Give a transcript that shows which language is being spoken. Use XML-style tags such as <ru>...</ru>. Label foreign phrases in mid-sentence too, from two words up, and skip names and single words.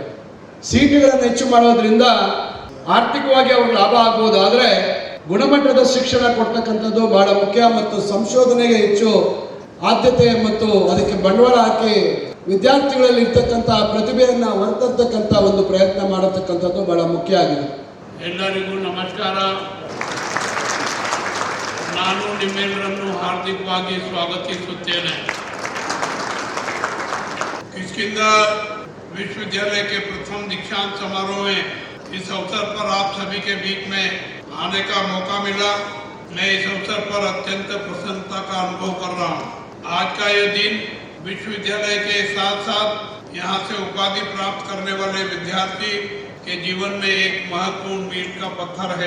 <kn>ಸೀಟುಗಳನ್ನು ಹೆಚ್ಚು ಮಾಡೋದ್ರಿಂದ ಆರ್ಥಿಕವಾಗಿ ಅವ್ರಿಗೆ ಲಾಭ ಆಗ್ಬೋದು, ಆದರೆ ಗುಣಮಟ್ಟದ ಶಿಕ್ಷಣ ಕೊಡ್ತಕ್ಕಂಥದ್ದು ಬಹಳ ಮುಖ್ಯ ಮತ್ತು ಸಂಶೋಧನೆಗೆ ಹೆಚ್ಚು ಆದ್ಯತೆ ಮತ್ತು ಅದಕ್ಕೆ ಬಂಡವಾಳ ಹಾಕಿ ವಿದ್ಯಾರ್ಥಿಗಳಲ್ಲಿ ಇರ್ತಕ್ಕಂಥ ಪ್ರತಿಭೆಯನ್ನು ಹೊರತರ್ತಕ್ಕಂಥ ಒಂದು ಪ್ರಯತ್ನ ಮಾಡತಕ್ಕಂಥದ್ದು ಬಹಳ ಮುಖ್ಯ ಆಗಿದೆ. ಎಲ್ಲರಿಗೂ ನಮಸ್ಕಾರ. ನಾನು ನಿಮ್ಮೆಲ್ಲರನ್ನು ಹಾರ್ದಿಕವಾಗಿ ಸ್ವಾಗತಿಸುತ್ತೇನೆ.</kn> <hi>किष्किंधा विश्वविद्यालय के प्रथम दीक्षांत समारोह में इस अवसर पर आप सभी के बीच में आने का मौका मिला। मैं इस अवसर पर अत्यंत प्रसन्नता का अनुभव कर रहा हूँ। आज का यह दिन विश्वविद्यालय के साथ साथ यहाँ से उपाधि प्राप्त करने वाले विद्यार्थी के जीवन में एक महत्वपूर्ण मील का पत्थर है।</hi>